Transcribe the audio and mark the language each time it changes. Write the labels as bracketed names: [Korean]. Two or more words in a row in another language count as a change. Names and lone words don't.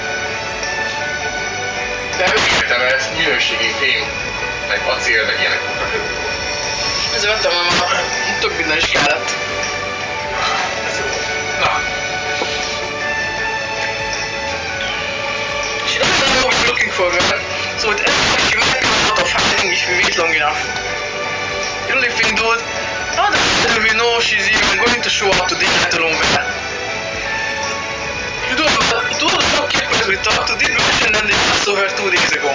[Hungarian] De értem, ez minőségi fém, meg acél, meg ilyenek voltak. Ezzel vettem, már több minden is kellett. Ez jó. Na. És ez az, [English] what we're looking for, so it actually might come out of hunting if we wait long enough. The only thing, dude, how the hell do we know she's even going to show up today, let alone when? You don't know people we talked to did mention that they saw her 2 days ago.